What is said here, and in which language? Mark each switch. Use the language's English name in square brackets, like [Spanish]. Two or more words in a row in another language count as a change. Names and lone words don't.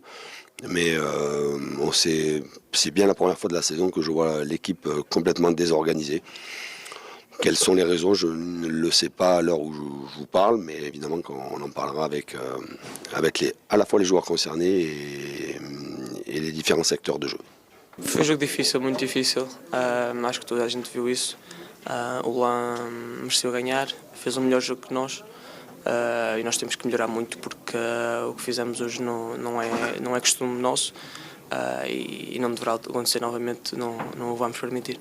[French] Mais c'est bien la première fois de la saison que je vois l'équipe complètement désorganisée. Quelles sont les raisons? Je ne le sais pas à l'heure où je vous parle, mais évidemment qu'on en parlera avec à la fois les joueurs concernés et les différents secteurs de jeu. [Portuguese] Foi jogo difícil, muito difícil. Acho que toda a gente viu isso. O Lan mereceu ganhar, fez um melhor jogo que nós. E nós temos que melhorar muito porque o que fizemos hoje não é costume nosso e não deverá acontecer novamente, não o vamos permitir.